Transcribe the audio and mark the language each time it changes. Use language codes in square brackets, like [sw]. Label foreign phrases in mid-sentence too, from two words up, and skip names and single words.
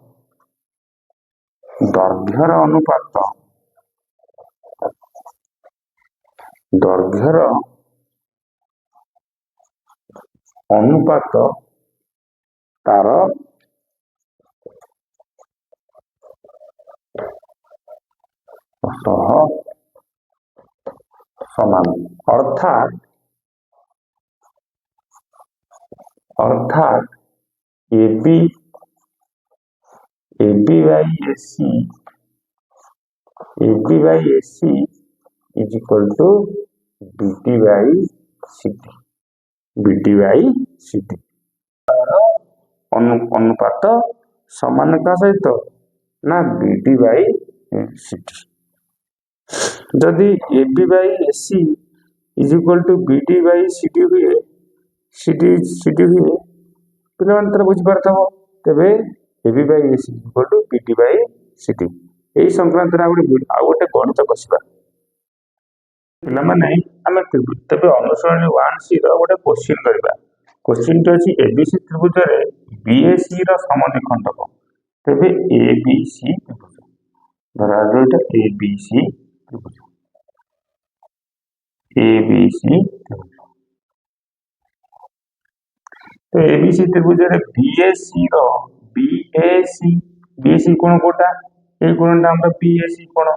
[or] ଦୈର୍ଘ୍ୟର ଅନୁପାତ ତାର ସହ ସମାନ, ଅର୍ଥାତ୍ [en] AB by AC is equal to BD by CD। [or] ଅନୁପାତ ସମାନ କାହା ସହିତ ନା [en] BD by CD। ଯଦି AB by AC is equal to BD by CD [or] ହୁଏ, ପିଲାମାନେ ତାର ବୁଝିପାରୁଥିବ। [en] ତେବେ AB by AC is equal to BD by CD। [or] ଏହି ସଂକ୍ରାନ୍ତରେ ଆଉ ଗୋଟେ ଗଣିତ କଷିବା ପିଲାମାନେ। ଆମେ ତେବେ ଅନୁସରଣୀ 1C ର ଗୋଟେ କୋଶ୍ଚିନ୍ କରିବା। କୋଶ୍ଚିନ୍ଟି ଅଛି ABC ତ୍ରିଭୁଜରେ BAC ର ସମଦ୍ୱିଖଣ୍ଡକ। ତେବେ ABC ତ୍ରିଭୁଜ, ଧରାଯାଉ ଏଇଟା ABC ତ୍ରିଭୁଜ, ତ ABC ତ୍ରିଭୁଜରେ BAC କୋଣ କୋଉଟା, ଏଇ କୋଣଟା ଆମର BAC କୋଣ।